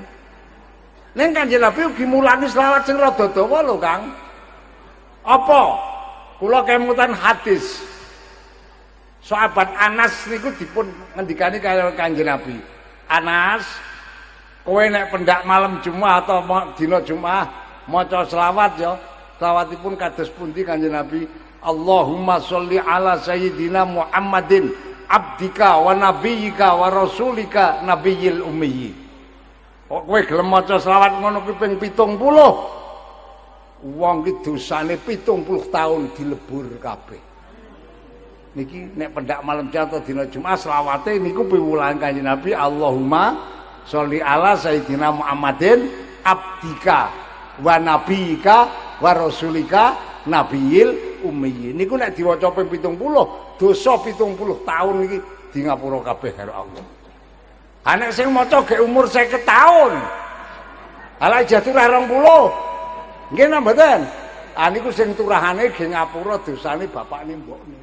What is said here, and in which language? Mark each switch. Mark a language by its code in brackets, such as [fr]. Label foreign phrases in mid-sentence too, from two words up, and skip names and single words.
[jv] Ning Kanjeng Nabi ugi mulani selawat sing rada dawa lho, Kang. Apa? Kula kemutan hadis. Sahabat Anas niku dipun ngendikani karo Kanjeng Nabi. Anas, kowe nek pendak malam Jumat atau dina Jumat maca selawat ya. Selawatipun kados pundi Kanjeng Nabi? [ar] اللهم صل على سيدنا محمد عبدك ونبيك ورسولك النبي الأمي. [jv] Kok kowe gelem maca selawat ngono kuwi ping 70. Wong ki dosane 70 tahun dilebur kabeh. Niki nek pendak malam Jumat dina Jumat selawate niku piwulang Kanjeng Nabi [ar] اللهم صل على سيدنا محمد عبدك ونبيك ورسولك النبي الأمي. [jv] Niku nek diwaca ping 70 dosa 70 tahun iki di ngapura kabeh karo Allah. Anak sing maca ge umur 50 tahun. Ala jatuh 20. Nggih napa mboten? Ah niku sing turahane ge ngapura dosane bapakne mbokne.